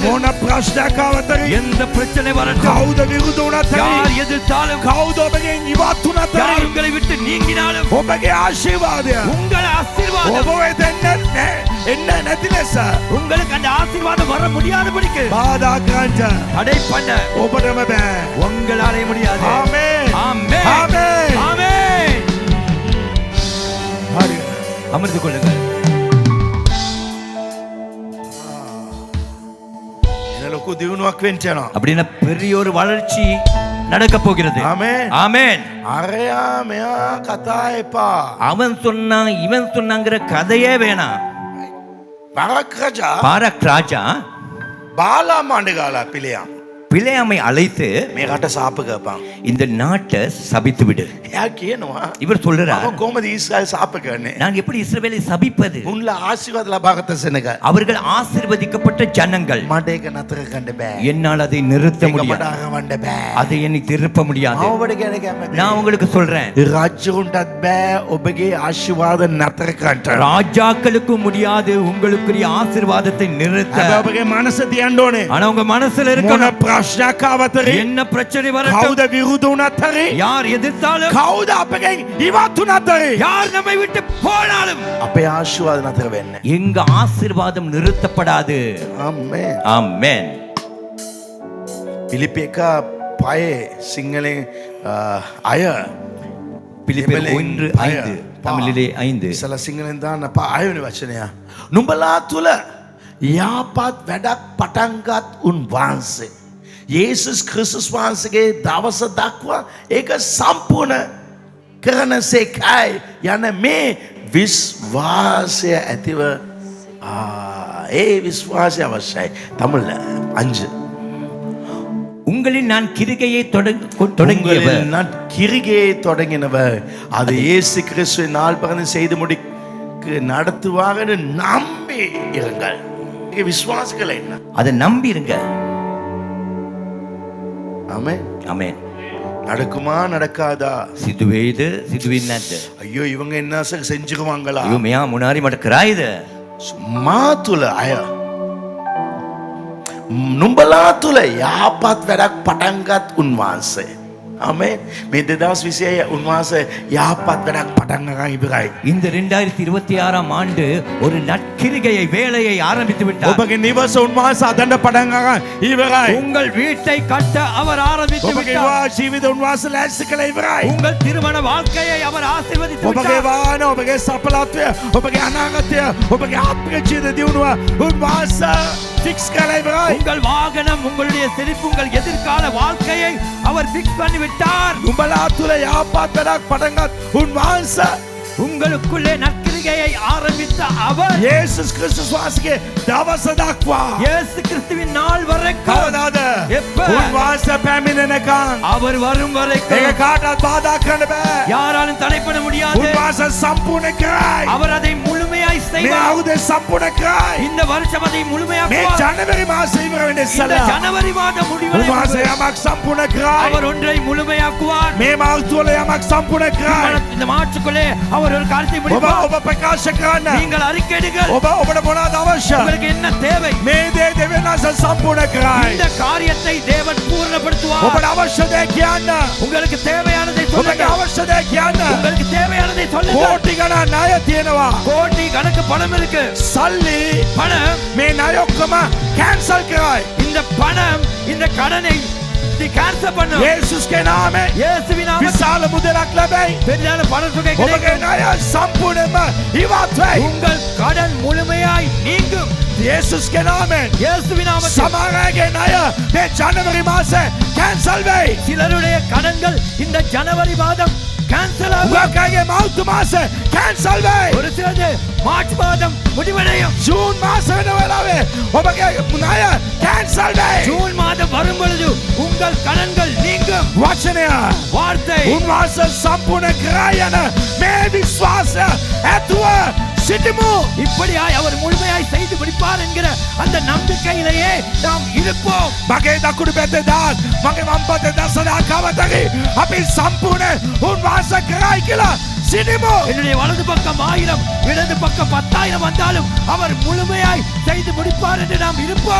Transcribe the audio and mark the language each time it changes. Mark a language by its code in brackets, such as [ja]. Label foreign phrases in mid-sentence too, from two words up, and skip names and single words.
[si] මොන ප්‍රශ්නයක් ආවත් [ta] எந்த பிரச்சனை வரட்டும், [si] කවුද විරුද්ධ වුණත් [ta] யார் எதிர்த்தாலும், [si] කවුද ඔබගෙන් ඉවත් වුණත් [ta] யார் உங்களை விட்டு நீங்கினாலும் [si] ඔබගේ ආශිර්වාදය [ta] உங்கள் ஆசீர்வாதம் [si] ඔබ වෙතෙන්න එන්න නැති ලෙස [ta] உங்களுக்கு அந்த ஆசீர்வாதம் வர முடியாதபடிக்கு [si] බාධා කරන්න [ta] தடை பண்ண [si] ඔබටම බෑ. [ta] உங்களாலே முடியாது. [si] ආමේන්. [ta] ஆமென். [si] ආමේன். [ta] ஆமென். [si] හරි. [ta] அமர்ந்து கொள்ளுங்கள். [si] එන ලොකු දියුණුවක් වෙන්න යනවා. [ta] அப்படின்னா பெரிய ஒரு வளர்ச்சி நடக்க போகிறது. ஆமென். ஆமென். [si] අරයා මෙයා කතා එපා. [ta] அவன் சொன்னான் இவன் சொன்னாங்கிற கதையே வேணாம். [si] බරක් රජා [ta] பாரக் ராஜா [si] බාලා මණ්ඩගාලා පිළියම් [ta] பிலேயாமை அழைத்து [si] මේ රට සාප කරපන්. [ta] இந்த நாட்டை சபித்து விடு. [si] එයා කියනවා [ta] இவர் சொல்றார், [si] මම කොහමද ඊශ්‍රායල් සාප කරන්නේ? [ta] நான் எப்படி இஸ்ரவேலை சபிப்பது? [si] උන්ලා ආශිර්වාද ලබාගත්ත සෙනග. [ta] அவர்கள் ஆசீர்வதிக்கப்பட்ட ஜனங்கள். [si] මට ඒක නතර කරන්න බෑ. [ta] என்னால் அதை நிறுத்த [si] ඒක මට [ta] முடியாது. [si] අරවන්න බෑ. [ta] அதை என்னை திருப்ப முடியாது. [si] මම ඔබට කියන කැමති. [ta] நான் உங்களுக்கு சொல்றேன், [si] රජුන්ටත් බෑ ඔබගේ ආශිර්වාද නතර කරන්න. [ta] ராஜாக்களுக்கும் முடியாது உங்களுக்குரிய ஆசீர்வாதத்தை நிறுத்த. [si] හැබැයි ඔබගේ මනස තියන්න ඕනේ. [ta] ஆனா உங்க மனசுல [si] මොන [ta] இருக்கணும், [si] ප්‍රශ්නයක් ආවත් [ta] என்ன பிரச்சனை வரட்டும், [si] කවුද විරුද්ධ වුණත් හරි [ta] யார் எதிர்த்தாலும், [si] කවුද අපගෙන් ඉවත් වුණත් හරි [ta] யார் நம்மை விட்டு போனாலும் [si] අපේ ආශිර්වාද නතර වෙන්නේ. [ta] எங்க ஆசீர்வாதம் நிறுத்தப்படாது. [si] ආමේන්. [ta] ஆமென். [si] පිලිපි එක පයේ සිංහලෙන් අය [ta] பிலிப்பியர் [si] දෙමළෙන් [ta] 1:5 தமிழிலே 5. [si] ඉස්සලා සිංහලෙන් දාන්න අයවැනි වචනය. නුඹලා තුල යාපත් වැඩක් පටන්ගත් උන්වහන්සේ යේසුස් ක්‍රිස්තුස් වහන්සේගේ දවස දක්වා ඒක සම්පූර්ණ කරන සේකයි යන මේ විශ්වාසය ඇතිව ඒ විශ්වාසය අවශ්‍යයි. [ta] தமிழ்ல 5 உங்களில் நான் கிரிகையை தொடங்கியவர், நான் கிரிகையை தொடங்கினவர் அது இயேசு கிறிஸ்துவின் நாள் பகந்து செய்து முடிக்கு நடத்துவாங்கன்னு நம்பி இருங்கள். விசுவாசிகள் என்ன? அதை நம்பி இருங்க. ஆமென். ஆமென். நடக்குமா நடக்காதா? [si] සිදුවේද සිදුවෙන්නේ නැද්ද? [ta] ஐயோ இவங்க என்ன செஞ்சுக்குவாங்களா? [si] ஐயோ මෙයා මොනාරි මට කරයිද? சும்மா තුල අය නුඹලා තුල යහපත් වැඩක් පටන්ගත් උන්වහන්සේ. ආමේන්. මේ 2026 උන්වහන්සේ යහපත් වැඩක් පටන් ගන්න ඉවරයි. [ta] இந்த 2026ஆம் ஆண்டு ஒரு நற்கிரிகையை வேலையை ஆரம்பித்து விட்டார். [si] ඔබගේ නිවස උන්වහන්සේ අදන්න පටන් ගන්න ඉවරයි. [ta] உங்கள் வீட்டை கட்ட அவர் ஆரம்பித்து [si] ඔබගේ [ta] விட்டார். [si] විවාහ ජීවිත උන්වහන්සේ ලෑස්ති කළ ඉවරයි. [ta] உங்கள் திருமண வாழ்க்கையை அவர் ஆசீர்வதித்து [si] ඔබගේ [ta] விட்டார். [si] වාහන ඔබගේ සඵලත්වය ඔබගේ අනාගතය ඔබගේ ආත්මික ජීවිත දියුණුව උන්වහන්සේ ෆික්ස් කළා ඉවරයි. [ta] உங்கள் வாகனம், உங்களுடைய செழிப்பு, உங்கள் எதிர்கால வாழ்க்கையை அவர் பிக்ஸ் பண்ணி விட்டார். [si] නුඹලා තුල යහපත් වැඩක් පටන් ගත් උන්වහන්සේ [ta] உங்களுக்குள்ளே நற்கிரிகை வருகையை ஆரம்பித்த அவர் [si] යේසුස් ක්‍රිස්තුස් වහන්සේගේ දවස දක්වා [ta] இயேசு கிறிஸ்துவின் நாள் வரைக்கும் [si] කවදාද [ta] எப்ப? [si] උන්වහන්සේ පැමිණෙනකන් [ta] அவர் வரும் வரைக்கும் [si] ඒක කාටවත් බාධා කරන්න බෑ. [ta] யாராலும் தடை பண்ண முடியாது. [si] උන්වහන්සේ සම්පූර්ණ කරයි. [ta] அவர் அதை முழுமையாய் [si] මේ [ta] செய்வார். [si] අවුරුද්ද සම්පූර්ණ කරයි. [ta] இந்த வருஷம் அதை [si] මේ [ta] முழுமையாக்குவார். [si] ජනවාරි මාසෙ ඉවර වෙන්න [ta] இந்த [si] ඉස්සලා [ta] ஜனவரி மாதம் முடிவரை [si] උන්වහන්සේ යමක් සම්පූර්ණ කරයි. [ta] அவர் ஒன்றை முழுமையாக்குவார். [si] මේ මාසය තුළ යමක් සම්පූර්ණ කරයි. [ta] இந்த மாற்றுக்குள்ளே அவர் ஒரு காரியத்தை [si] ඔබ [ta] முடிப்பார். [si] ඔබ ප්‍රකාශ කරන්න. [ta] நீங்கள் அறிக்கையிடுங்கள். [si] ඔබට මොනවද අවශ්‍ය? [ta] உங்களுக்கு என்ன தேவை? [si] මේ දේ දෙවියන් වහන්සේ සම්පූර්ණ කරයි. [ta] இந்த காரியத்தை தேவன் பூர்ணப்படுத்துவார். [si] ඔබට අවශ්‍ය දේ කියන්න. [ta] உங்களுக்கு தேவையானதை [si] ඔබට [ta] சொல்லுங்கள். [si] අවශ්‍ය දේ කියන්න. [ta] உங்களுக்கு தேவையானதை சொல்லுங்கள். [si] කෝටි ගණන් ණය තියෙනවා. [ta] கோடி கணக்கு பணம் இருக்கு. [si] සල්ලි [ta] பணம் [si] මේ ණය ඔක්කොම කැන්සල් කරයි. [ta] இந்த பணம் இந்த கடனை கேன்சல் பண்ணும். [si] යේසුස්ගේ නාමයෙන් [ta] இயேசுவின் நாமத்தில் [si] විශාල මුදලක් ලැබෙයි. [ta] பெரிதான பண தொகை [si] ඔබගේ [ta] கிடைக்கும். [si] ණය සම්පූර්ණයෙන්ම ඉවත් වෙයි. [ta] உங்கள் கடன் முழுமையாய் நீங்கும். [si] යේසුස්ගේ නාමයෙන් [ta] இயேசுவின் நாமத்தில் [si] සමහර අයගේ ණය මේ ජනවාරි මාසේ කැන්සල් වෙයි. [ta] சிலருடைய கடன்கள் இந்த ஜனவரி மாதம் கேன்சல் ஆகும். [si] උගක් අයගේ මාර්තු මාසේ කැන්සල් වෙයි. [ta] ஒரு சிலது மார்ச் மாதம் முடிவடையும். [si] ජූන් මාස වෙන වෙලාවේ ඔබගේ ණය කැන්සල් වෙයි. [ta] ஜூன் மாதம் வரும் பொழுது உங்கள் கடன்கள் நீங்கும். [si] වචනය [ta] வார்த்தை [si] උන්වහන්සේ සම්පූර්ණ කරයි යන මේ විශ්වාසය ඇතුව සිටිමු. [ta] இப்படியாய் அவர் முழுமையாய் செய்து முடிப்பார் என்கிற அந்த நம்பிக்கையிலேயே நாம் இருப்போம். [si] මගේ දකුණු පැත්තේ දාත් මගේ වම් පැත්තේ දසදා කවතකි අපි සම්පූර්ණ උන්වහන්සේ කරයි කියලා සිටිමු. [ta] என்னுடைய வலது பக்கம் 1000 இடது பக்கம் 10,000 வந்தாலும் அவர் முழுமையாய் செய்து முடிப்பார் என்று நாம் இருப்போம்.